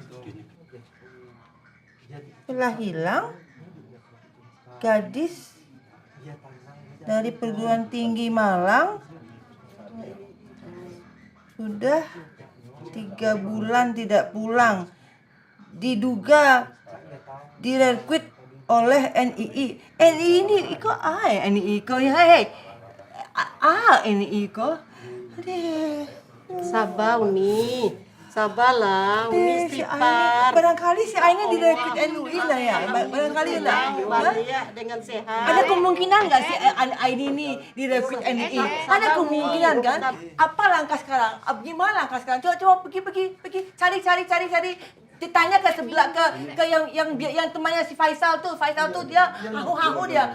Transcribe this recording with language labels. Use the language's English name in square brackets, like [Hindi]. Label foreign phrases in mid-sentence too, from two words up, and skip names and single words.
[Indonesian] Telah hilang gadis dari perguruan tinggi Malang sudah 3 bulan tidak pulang, diduga direkrut oleh NII. [Minangkabau] NII ini iko NII iko ya NII iko. [Indonesian] Sabar Uni, sabarlah Uni istighfar. Barangkali si Aini direkrut NUI lah ya. Barangkali lah. Dengan sehat. Ada kemungkinan nggak si Aini ini direkrut NUI? Ada kemungkinan kan? Apa langkah sekarang? Gimana langkah sekarang? Coba pergi cari. Ditanya ke sebelah ke yang temannya si Faisal tuh dia hahu dia.